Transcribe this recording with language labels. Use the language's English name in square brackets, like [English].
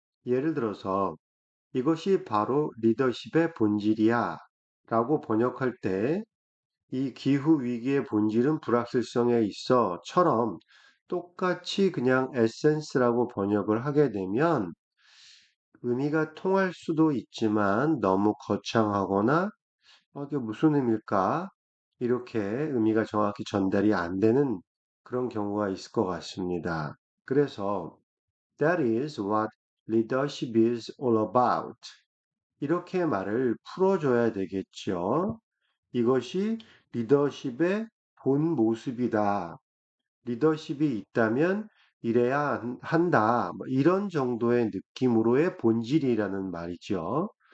[Korean] 예를 들어서 이것이 바로 리더십의 본질이야 라고 번역할 때 이 기후 위기의 본질은 불확실성에 있어처럼 똑같이 그냥 에센스라고 번역을 하게 되면 의미가 통할 수도 있지만 너무 거창하거나 이게 무슨 의미일까? 이렇게 의미가 정확히 전달이 안 되는 그런 경우가 있을 것 같습니다. [English] 그래서 That is what leadership is all about. [Korean] 이렇게 말을 풀어줘야 되겠죠. 이것이 리더십의 본 모습이다. 리더십이 있다면 이래야 한다. 뭐 이런 정도의 느낌으로의 본질이라는 말이죠.